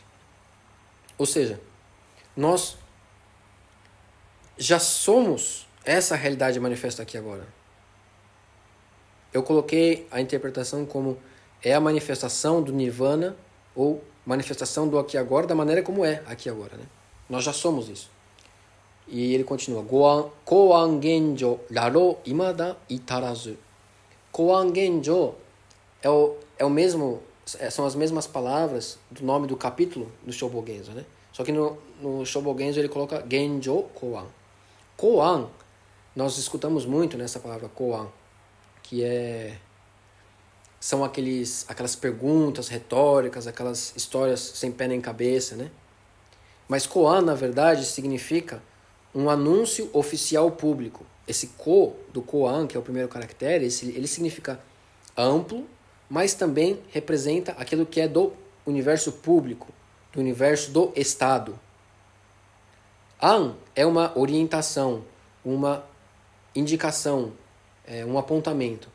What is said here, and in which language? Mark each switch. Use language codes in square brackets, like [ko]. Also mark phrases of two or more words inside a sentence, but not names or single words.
[pt] Ou seja, nós já somos essa realidade manifesta aqui agora. Eu coloquei a interpretação como é a manifestação do nirvana ou manifestação do aqui e agora da maneira como é aqui e agora, né? Nós já somos isso. E ele continua. [ja] Koan genjo raro imada itarazu. [pt] Koan genjo é o mesmo, são as mesmas palavras do nome do capítulo do Shobogenzo, né? Só que no Shobogenzo ele coloca genjo koan. Koan, nós escutamos muito nessa palavra koan, que são aquelas perguntas retóricas, aquelas histórias sem pé nem cabeça, né? Mas koan, na verdade, significa um anúncio oficial público. Esse ko, do koan, que é o primeiro caractere, ele significa amplo, mas também representa aquilo que é do universo público, do universo do Estado. An é uma orientação, uma indicação, um apontamento.